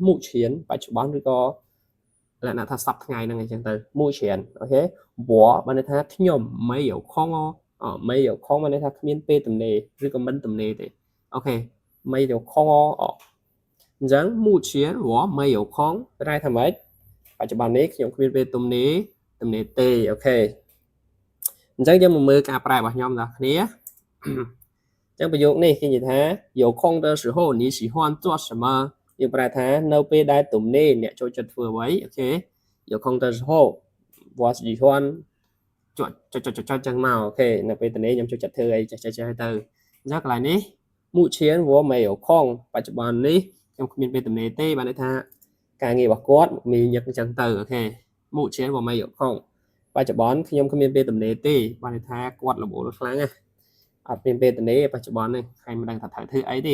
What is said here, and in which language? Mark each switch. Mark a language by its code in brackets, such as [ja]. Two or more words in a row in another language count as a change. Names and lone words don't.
[km] មូឈៀនបច្ចុប្បន្នឬក៏លក្ខណៈថាសប្តាហ៍ថ្ងៃហ្នឹងអញ្ចឹងទៅមូឈៀនអូខេវ៉បានន័យថាខ្ញុំ [zh] 没有空没有空 [km] បានន័យថាគ្មានពេលទំនេរឬក៏មិនទំនេរទេអូខេ [zh] 没有空 [km] អញ្ចឹង [zh] 目前我没有空 [km] ប្រែថាម៉េចបច្ចុប្បន្ននេះខ្ញុំគ្មានពេលទំនេរទេអូខេអញ្ចឹងយើងមកមើល ការប្រែរបស់ខ្ញុំដល់គ្នាអញ្ចឹងប្រយោគនេះគេនិយាយថា [zh] 有空的时候你喜欢做什么 [km] យើងប្រែថានៅពេលដែលទំនេរអ្នកចូលចិត្តធ្វើអ្វីអូខេ [zh] 有空的时候我喜欢 [km] ចុចចឹងមកអូខេនៅ ពេលទំនេរខ្ញុំចូលចិត្តធ្វើអីចេះទៅអញ្ចឹងកន្លែងនេះ [zh] 目前我没有空 [km] បច្ចុប្បន្ននេះខ្ញុំគ្មានពេលទំនេរទេបានន័យថាការងាររបស់គាត់មានញឹកអញ្ចឹងទៅអូខេ [zh] 目前我没有空 [km] បច្ចុប្បន្នខ្ញុំគ្មានពេលទំនេរទេបានន័យថាគាត់រវល់ខ្លាំងណាស់អត់មានពេលទំនេរបច្ចុប្បន្ននេះហើយមិនដឹងថាត្រូវធ្វើអីទេ